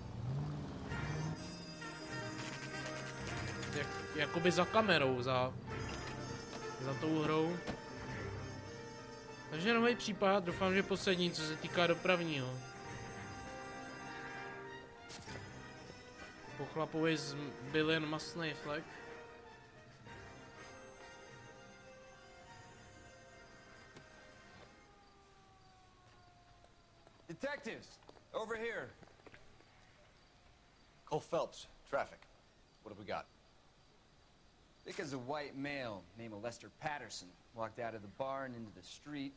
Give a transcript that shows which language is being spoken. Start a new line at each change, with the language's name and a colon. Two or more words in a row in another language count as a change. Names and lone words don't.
Czech: Jakoby za kamerou, za tou hrou. Takže nový případ, doufám, že poslední, co se týká dopravního. Po chlapovi zbyl jen masný flek.
English: Detectives, over here. Cole Phelps, traffic. What have we got? Because a white male named Lester Patterson walked out of the bar and into the street.